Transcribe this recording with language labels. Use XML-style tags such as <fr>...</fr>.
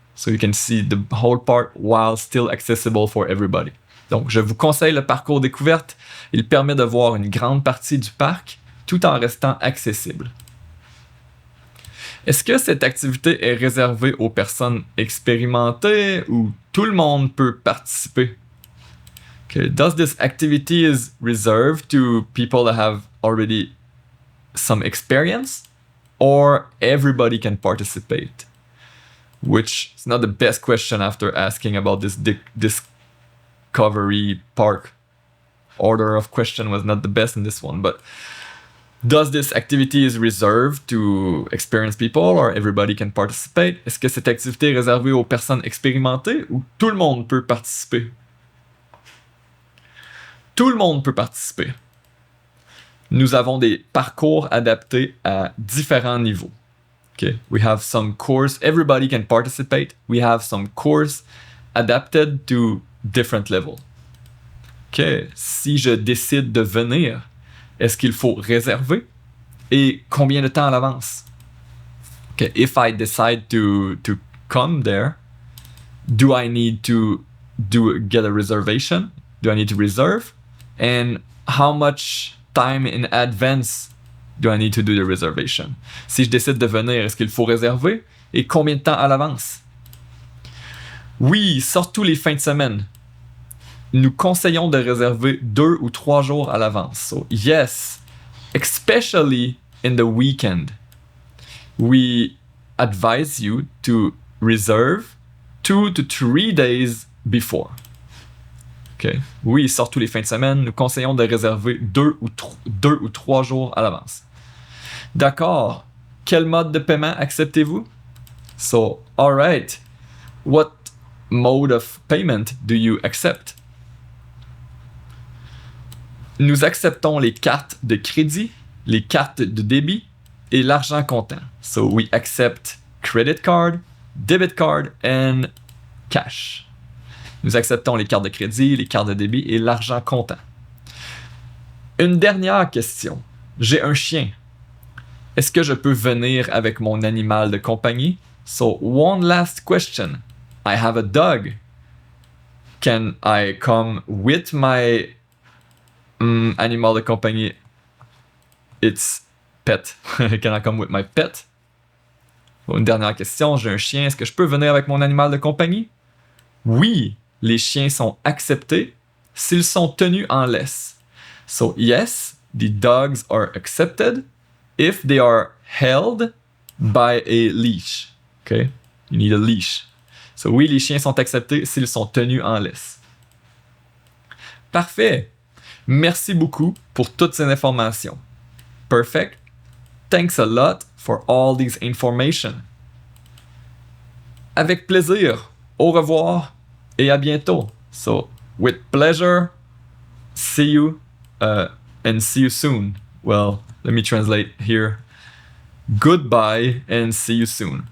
<en>So you can see the whole park while still accessible for everybody.</en> <fr>Donc, je vous conseille le parcours découverte. Il permet de voir une grande partie du parc tout en restant accessible. Est-ce que cette activité est réservée aux personnes expérimentées ou tout le monde peut participer?</fr> <en>Okay. Does this activity is reserved to people that have already some experience, or everybody can participate? Which is not the best question after asking about this discovery park. Order of question was not the best in this one, but does this activity is reserved to experienced people, or everybody can participate?</en> <fr>Est-ce que cette activité est réservée aux personnes expérimentées ou tout le monde peut participer? Tout le monde peut participer. Nous avons des parcours adaptés à différents niveaux.</fr> <en>Okay. We have some course, everybody can participate. We have some course adapted to different levels. Okay.</en> <fr>Si je décide de venir, est-ce qu'il faut réserver? Et combien de temps à l'avance?</fr> <en>Okay. If I decide to come there, do I need to get a reservation? Do I need to reserve? And how much time in advance do I need to do the reservation?</en> <fr>Si je décide de venir, est-ce qu'il faut réserver? Et combien de temps à l'avance? Oui, surtout les fins de semaine. Nous conseillons de réserver 2 ou 3 jours à l'avance.</fr> <en>So yes, especially in the weekend, we advise you to reserve 2 to 3 days before. Okay.</en> <fr>Oui, surtout les fins de semaine, nous conseillons de réserver 2 ou 3 jours à l'avance. D'accord. Quel mode de paiement acceptez-vous?</fr> <en>So, all right. What mode of payment do you accept?</en> <fr>Nous acceptons les cartes de crédit, les cartes de débit et l'argent comptant.</fr> <en>So, we accept credit card, debit card, and cash.</en> <fr>Nous acceptons les cartes de crédit, les cartes de débit et l'argent comptant. Une dernière question. J'ai un chien. Est-ce que je peux venir avec mon animal de compagnie?</fr> <en>So, one last question. I have a dog. Can I come with my</en> <fr>animal de compagnie?</fr> <en>It's pet. Can I come with my pet?</en> <fr>Une dernière question. J'ai un chien. Est-ce que je peux venir avec mon animal de compagnie? Oui. Les chiens sont acceptés s'ils sont tenus en laisse.</fr> <en>So yes, the dogs are accepted if they are held by a leash. Okay? You need a leash.</en> <fr>So oui, les chiens sont acceptés s'ils sont tenus en laisse. Parfait. Merci beaucoup pour toutes ces informations.</fr> <en>Perfect. Thanks a lot for all these information.</en> <fr>Avec plaisir. Au revoir. Et à bientôt.</fr> <en>So, with pleasure, see you and see you soon. Well, let me translate here. Goodbye and see you soon.</en>